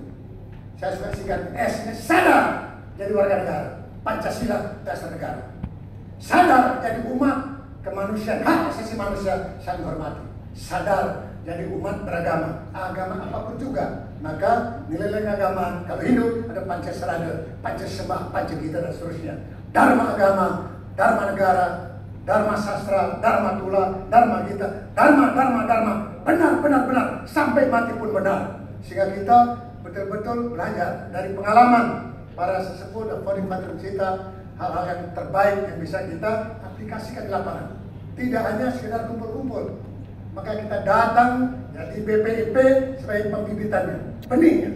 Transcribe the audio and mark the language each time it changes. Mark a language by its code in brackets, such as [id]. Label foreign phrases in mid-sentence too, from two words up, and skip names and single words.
[id] Saya suka singkat S-nya sadar jadi warga negara, Pancasila dasar negara. Sadar jadi umat kemanusiaan, hak asasi manusia saling hormati. Sadar jadi umat beragama, agama apapun juga. Maka nilai-nilai agama, kalau Hindu ada Pancasarana, Pancasembah, Pancagita dan seterusnya. Dharma agama, Dharma negara, Dharma sastra, Dharma tula, Dharma gita, Dharma, benar, sampai mati pun benar. Sehingga kita betul-betul belajar dari pengalaman para sesepuh dan [en] founding father [id] kita, hal-hal yang terbaik yang bisa kita aplikasikan di lapangan. tidak hanya sekedar kumpul-kumpul. Maka kita datang di BPIP sebagai pembibitannya, benihnya.